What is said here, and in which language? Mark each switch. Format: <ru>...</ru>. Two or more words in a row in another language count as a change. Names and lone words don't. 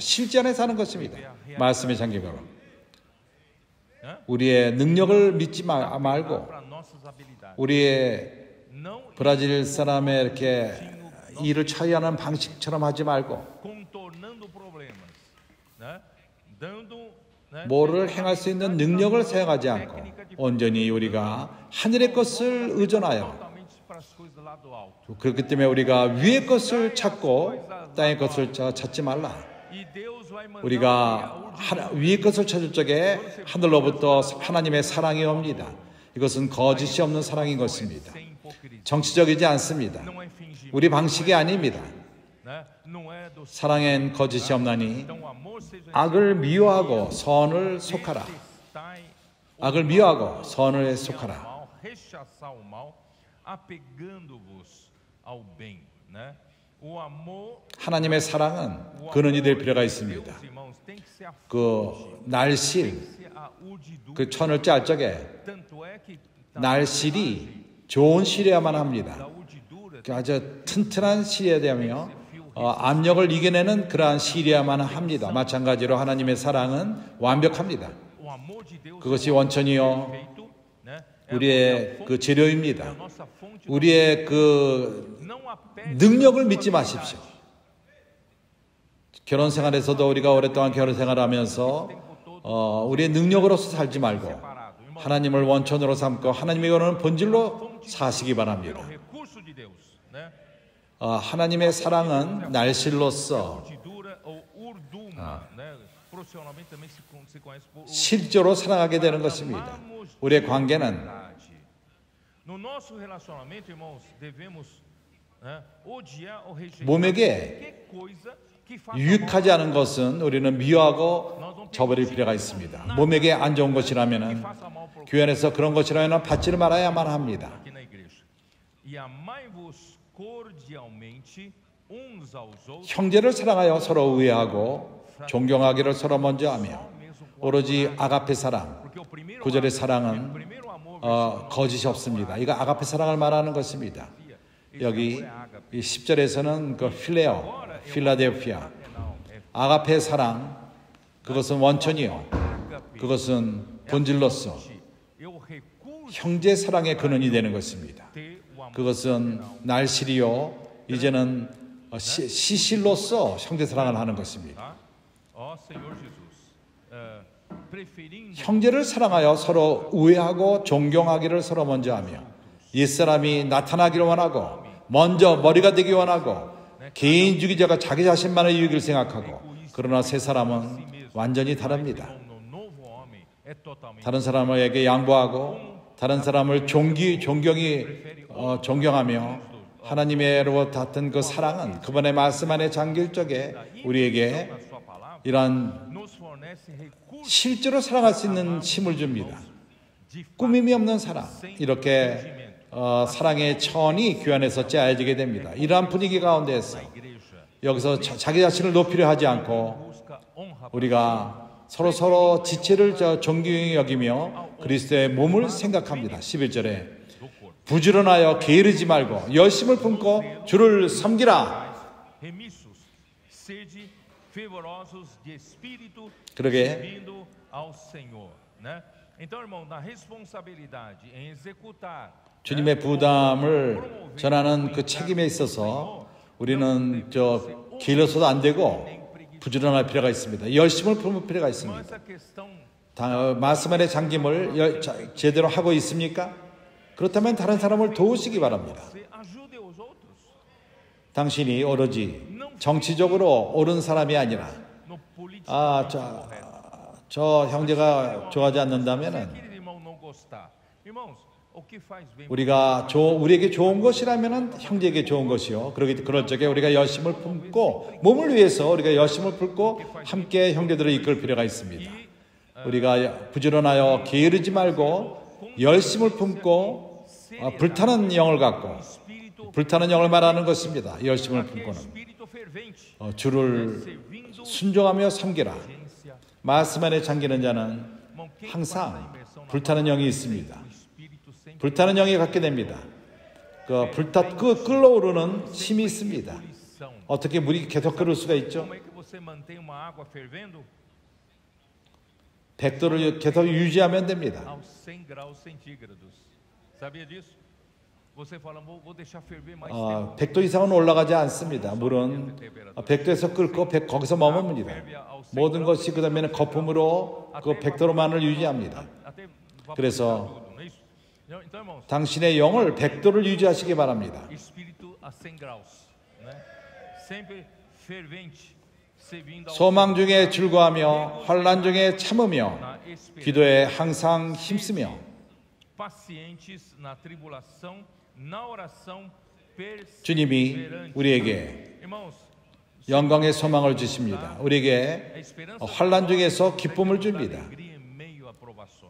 <ko>실제 안에 사는 것입니다. 말씀의 장기별로 우리의 능력을 믿지 말고 우리의 브라질 사람의 이렇게 일을 처리하는 방식처럼 하지 말고 뭐를 행할 수 있는 능력을 사용하지 않고 온전히 우리가 하늘의 것을 의존하여</ko> <pt>do alto.</pt> <ko>그렇기 때문에 우리가 위의 것을 찾고 땅의 것을 찾지 말라.</ko> <pt>E Deus vai mandar</pt> <ko>우리가 위의 것을 찾을 적에 하늘로부터 하나님의 사랑이 옵니다. 이것은 거짓이 없는 사랑인 것입니다.</ko> <pt>sem hipocrisia.</pt> <ko>정치적이지 않습니다.</ko> <pt>Não é fingimento.</pt> <ko>우리 방식이 아닙니다.</ko> <pt>Né? Não é do</pt> <ko>사랑엔 거짓이 없나니</ko> <pt>Então, o amor seja</pt> <ko>악을 미워하고 선을 속하라.</ko> <pt>detestai</pt> <ko>악을 미워하고 선을</ko> <pt>o</pt> <ko>속하라.</ko> <pt>mal, rechaçar o mal, apegando-vos ao bem, né? O amor,</pt> <ko>하나님의 사랑은 근원이 될 필요가 있습니다.</ko> <pt>Deus, irmãos, tem que ser a</pt> <ko>그 날실,</ko> <pt>ser a urdidura.</pt> <ko>그 천을 짤 적에</ko> <pt>Tanto é que</pt> <ko>날실이 좋은 실이어야만</ko> <pt>da</pt> <ko>합니다.</ko> <pt>urdidura</pt> <ko>아주 튼튼한 실이어야 되며 압력을 이겨내는 그러한 실이어야만 합니다. 마찬가지로 하나님의 사랑은 완벽합니다.</ko> <pt>o amor de Deus</pt> <ko>그것이 원천이요</ko> <pt>perfeito, né?</pt> <ko>우리의 그 재료입니다.</ko> <pt>É a nossa fonte.</pt> <ko>우리의 그</ko> <pt>Não apega</pt> <ko>능력을 믿지 마십시오. 결혼 생활에서도 우리가 오랫동안 결혼 생활하면서 우리의 능력으로서 살지 말고 하나님을 원천으로 삼고 하나님의 거는 본질로 사시기 바랍니다.</ko> <pt>o recurso de Deus, né?</pt> <ko>하나님의 사랑은 날실로서</ko> <pt>Urdidura ou urduma, né? Profissionalmente também se conhece por</pt> <ko>실제로 사랑하게 되는 것입니다. 우리의 관계는</ko> <pt>No nosso relacionamento, irmãos, devemos, né, odiar ou rejeitar</pt> <ko>몸에게</ko> <pt>qualquer coisa que faça</pt> <ko>유익하지 않은 것은 우리는 미워하고 저버릴 필요가 있습니다. 몸에게 안 좋은 것이라면</ko> <pt>mal por</pt> <ko>교회 안에서 그런 것이라면 받지를 말아야만 합니다.</ko> <pt>aqui na igreja. E amai-vos cordialmente uns aos outros.</pt> <ko>형제를 사랑하여 서로 우애하고 존경하기를 서로 먼저 하며 오로지 아가페 사랑,</ko> <pt>Porque o primeiro</pt> <ko>구절의 사랑은</ko> <pt>primeiro amor</pt> <ko>거짓이 없습니다. 이거 아가페 사랑을 말하는 것입니다. 여기 이 10절에서는 그 필레오, 필라델피아, 아가페 사랑, 그것은 원천이요. 그것은 본질로서</ko> <pt>é o recurso</pt> <ko>형제 사랑의 근원이 되는 것입니다.</ko> <pt>ter o amor.</pt> <ko>그것은 날실이요. 이제는 시실로서 형제 사랑을 하는 것입니다.</ko> <pt>Ó Senhor Jesus, preferindo</pt> <ko>형제를 사랑하여 서로 우애하고 존경하기를 서로 먼저 하며 옛사람이 나타나기를 원하고 먼저 머리가 되기 원하고 개인주의자가 자기 자신만의 유익을 생각하고 그러나 새 사람은 완전히 다릅니다.</ko> <pt>no novo homem é totalmente</pt> <ko>다른 사람에게 양보하고 다른 사람을 존경하며 하나님의로부터 받은 그 사랑은 그분의 말씀 안에 잠길 적에 우리에게</ko> <pt>na sua palavra,</pt> <ko>이러한</ko> <pt>nos fornece recursos</pt> <ko>실제로 사랑할 수 있는 힘을 줍니다. 꾸밈이 없는 사랑, 이렇게 사랑의 천이 교회 안에서 짜여지게 됩니다. 이러한 분위기 가운데에서 여기서 자기 자신을 높이려 하지 않고</ko> <pt>busca honra</pt> <ko>우리가 서로 지체를 존경히 여기며 그리스도의 몸을 생각합니다. 11절에 부지런하여 게으르지 말고 열심을 품고 주를 섬기라.</ko> <pt>remissos, sede fervorosos de espírito,</pt> <ko>그러게</ko> <pt>servindo ao Senhor, né? Então, irmão, na responsabilidade em executar</pt> <ko>주님의 부담을 전하는 그 책임에 있어서 우리는 게을러서도 안 되고 부지런할 필요가 있습니다. 열심을 품을 필요가 있습니다.</ko> <pt>essa questão</pt> <ko>말씀 안에 잠김을 제대로 하고 있습니까? 그렇다면 다른 사람을 도우시기 바랍니다.</ko> <pt>você ajude os outros</pt> <ko>당신이 오로지 정치적으로 옳은 사람이 아니라</ko> <pt>no político.</pt> <ko>저 형제가 좋아하지 않는다면은</ko> <pt>Aquele irmão não gostar. Irmãos, o que faz bem</pt> <ko>우리에게 좋은 것이라면은 형제에게 좋은 것이요. 그럴 적에 우리가 열심을 품고 몸을 위해서 우리가 열심을 품고 함께 형제들을 이끌 필요가 있습니다. 우리가 부지런하여 게으르지 말고 열심을 품고 불타는 영을 갖고 불타는 영을 말하는 것입니다. 열심을 품고는</ko> <pt>espírito fervente,</pt> <ko>주를</ko> <pt>servindo</pt> <ko>순종하며 섬기라. 말씀 안에 잠기는 자는 항상 불타는 영이 있습니다.</ko> <pt>espírito sempre</pt> <ko>불타는 영이 갖게 됩니다. 끌어오르는 힘이 있습니다.</ko> <pt>lição.</pt> <ko>어떻게 물이 계속 끓을 수가 있죠?</ko> <pt>Como é que você mantém uma água fervendo</pt> <ko>100도를 계속 유지하면 됩니다.</ko> <pt>aos 100 graus centígrados? Sabia disso? Você fala, vou deixar ferver mais tempo.</pt> <ko>100도 이상은 올라가지 않습니다. 물은 100도에서 끓고 거기서 머뭅니다. 모든 것이 그 다음에는 거품으로 그 100도로만을 유지합니다.</ko> <pt>Até</pt> <ko>그래서</ko> <pt>tudo, não é isso? Então, irmãos,</pt> <ko>당신의 영을 100도를 유지하시기 바랍니다.</ko> <pt>espírito a 100 graus, né? Sempre fervente, servindo ao</pt> <ko>소망 중에 즐거워하며 환난 중에 참으며</ko> <pt>na esperança,</pt> <ko>기도에 항상 힘쓰며</ko> <pt>pacientes na tribulação, na oração</pt> <ko>주님이</ko> <pt>perseverante.</pt> <ko>우리에게</ko> <pt>Irmãos,</pt> <ko>영광의 소망을 주십니다. 우리에게</ko> <pt>a esperança</pt> <ko>환난 중에서 기쁨을 줍니다.</ko> <pt>alegria em meio a provações.</pt>